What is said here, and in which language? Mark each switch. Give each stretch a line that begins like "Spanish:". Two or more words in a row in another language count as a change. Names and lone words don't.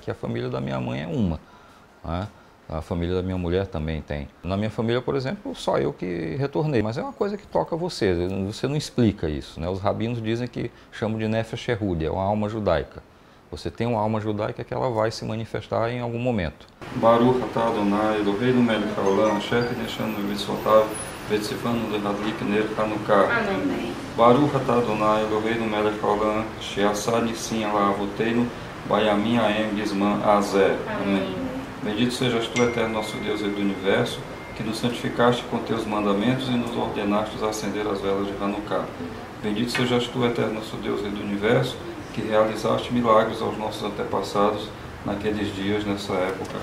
Portuguese: E a família da minha mãe é uma, né? A família da minha mulher também tem. Na minha família, por exemplo, só eu que retornei. Mas é uma coisa que toca você não explica isso, né? Os rabinos dizem que chamam de
Hebrew: נפש יהודי,
Portuguese: é uma alma judaica. Você tem uma alma judaica que ela vai se manifestar em algum momento.
Hebrew: ברוך אתה אדוני אלוהינו מלך העולם אשר קידשנו במצוותיו וציוונו להדליק נר חנוכה.
Portuguese: Amém.
Hebrew: ברוך אתה אדוני אלוהינו מלך העולם שעשה ניסים על אבותינו בימים ההם בזמן הזה.
Portuguese: Amém. Bendito sejas tu, eterno nosso Deus e do universo, que nos santificaste com teus mandamentos e nos ordenaste acender as velas de Hanukkah. Bendito sejas tu, eterno nosso Deus e do universo, que realizaste milagres aos nossos antepassados naqueles dias, nessa época.